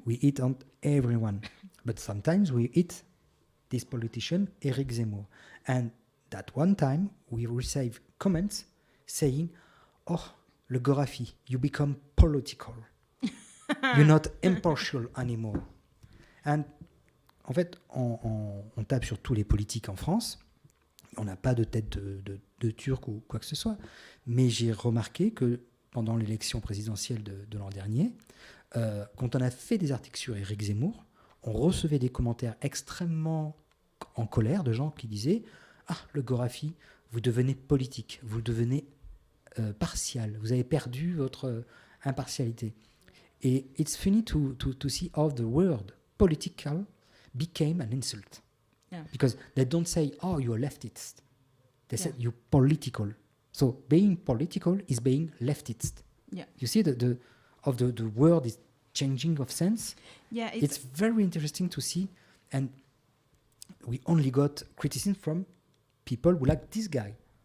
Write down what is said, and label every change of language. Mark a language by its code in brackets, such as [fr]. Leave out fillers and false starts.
[en] We eat on everyone, but sometimes we eat this politician, Éric Zemmour. And that one time, we received comments saying, oh, le Gorafi, you become political. You're not impartial anymore. [fr] And en fait, on tape sur tous les politiques en France. On n'a pas de tête de Turc ou quoi que ce soit. Mais j'ai remarqué que pendant l'élection présidentielle de l'an dernier, quand on a fait des articles sur Éric Zemmour, on recevait des commentaires extrêmement en colère de gens qui disaient « Ah, le Gorafi, vous devenez politique, vous devenez partial, vous avez perdu votre impartialité. » Et [en] it's funny to see how the word political became an insult. Yeah. Because they don't say, oh, you're leftist. They said, you're political. So being political is being leftist. Yeah. You see the word is changing of sense? Yeah, It's very interesting to see. And we only got criticism from people who like this guy.